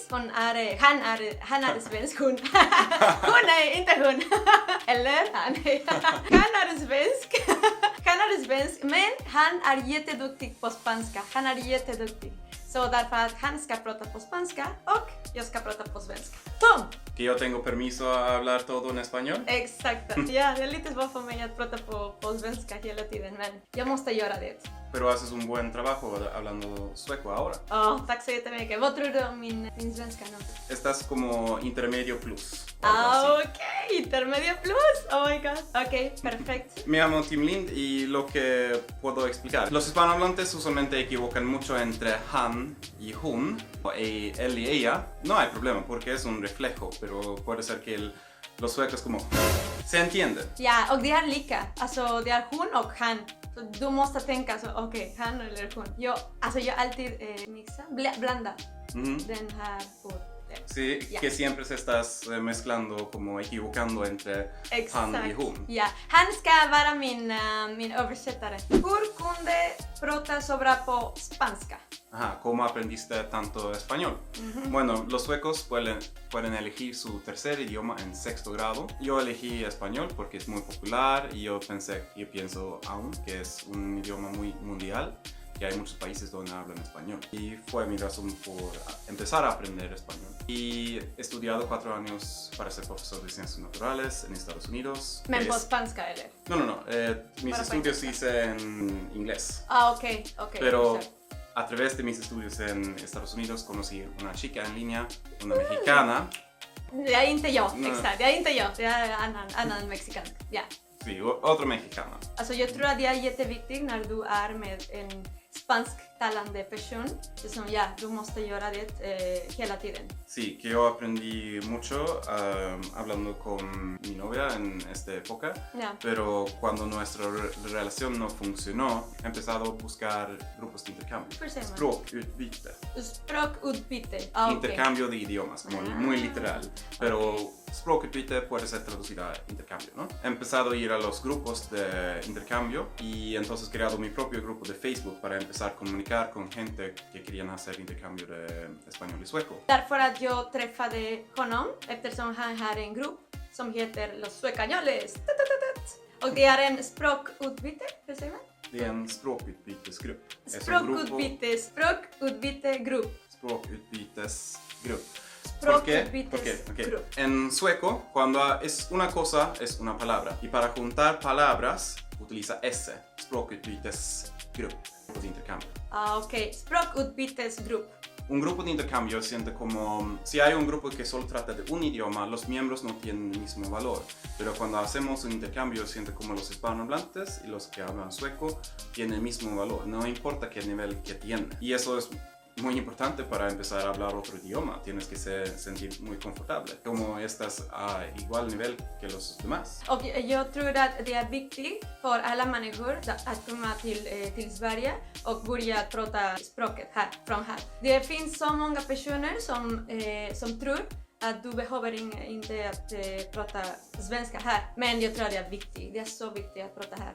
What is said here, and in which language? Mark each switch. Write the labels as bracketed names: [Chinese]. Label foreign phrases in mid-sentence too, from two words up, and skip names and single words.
[Swedish] Han är svensk, hon. Hon är inte hon. Eller han. Han är svensk. Han är svensk, men han är jätteduktig på spanska. Han är jätteduktig. Så därför att han ska prata på spanska och jag ska prata på svenska. Boom! [Spanish] Que yo tengo permiso a hablar todo en español. [Swedish] Exakt. Ja, det är lite svårt för mig att prata på svenska hela tiden, men jag måste göra det. [Spanish] Pero haces un buen trabajo hablando sueco ahora. [Swedish] Tack så jättemycket. Vad tror du om min svenska nu? [Spanish] Estás como intermedio plus. algo así. [English] Okej, [Spanish] intermedio plus. [English] Oh my god. [Swedish] Okej, perfekt. [Spanish] Me llamo Tim Lind y lo que puedo explicar. Los hispanohablantes usualmente equivocan mucho entre han y hun, o él y ella. No hay problema porque es un reflejo, pero puede ser que los suecos como se entienden. [Swedish] Ja, och det är lika. Alltså, det är hon och han. Så du måste tänka så, okej, han eller hon. Jag alltid blanda den här orden. [Spanish] Sí, [Swedish] Ja. [Spanish] que siempre se estás mezclando, como equivocando entre han y hun. [Swedish] Ja, han ska vara min översättare. Hur kunde prata så bra på spanska? [Spanish] Ajá, ¿cómo aprendiste tanto español? Bueno, los suecos pueden elegir su tercer idioma en sexto grado. Yo elegí español porque es muy popular y yo pienso aún que es un idioma muy mundial, que hay muchos países donde hablan español. Y fue mi razón por empezar a aprender español. Y he estudiado 4 años para ser profesor de ciencias naturales en Estados Unidos. [Swedish] Men på spanska eller? [Spanish] No. Mis Para estudios hice en inglés. [Swedish] Okej. [Spanish] Pero [Swedish] exakt. [Spanish] a través de mis estudios en Estados Unidos conocí una chica en línea, una mexicana. [Swedish] Det är inte jag, Nej. exakt. Det är inte jag. Det är annan mexikan. Ja. [Spanish] Sí, otra mexicana. [Swedish] Alltså jag tror att det är jätteviktigt när du är med en spansktalande person. Det som, du måste göra det hela tiden. [Spanish] Sí, que yo aprendí mucho hablando con mi novia en esta época, [Swedish] Ja. [Spanish] pero cuando nuestra relación no funcionó, he empezado a buscar grupos de intercambio. [Swedish] Hur säger man? Språkutbyte. Språkutbyte. Okej. [Spanish] Intercambio de idiomas, como muy literal. Pero språkutbyte puede ser traducido a intercambio, ¿no? He empezado a ir a los grupos de intercambio y entonces he creado mi propio grupo de Facebook para empezar a comunicar con gente que querían hacer intercambio de español y sueco. [Swedish] Därför att jag träffade honom eftersom han har en grupp som heter Los Suecañoles. Och det är en språkutbyte, hur säger man? Det är en språkutbytesgrupp. [Spanish] Es un grupo- [Swedish] Språkutbytesgrupp. Språkutbytesgrupp. Språkutbytesgrupp. [Spanish] En sueco, cuando es una cosa, es una palabra. Y para juntar palabras, utiliza ese. Språkutbytesgrupp. Grupo de intercambio. [Swedish] Okej, språkutbytesgrupp. [Spanish] Un grupo de intercambio siente como, si hay un grupo que solo trata de un idioma, los miembros no tienen el mismo valor. Pero cuando hacemos un intercambio, siente como los hispanohablantes y los que hablan sueco tienen el mismo valor, no importa qué nivel que tienen. Y eso es muy importante para empezar a hablar otro idioma. Tienes que sentir muy confortable, como estás a igual nivel que los demás. [Swedish] Och jag tror att det är viktigt för alla människor att komma till Sverige och börja prata språket från här. Det finns så många personer som tror att du behöver inte att prata svenska här. Men jag tror att det är viktigt. Det är så viktigt att prata här.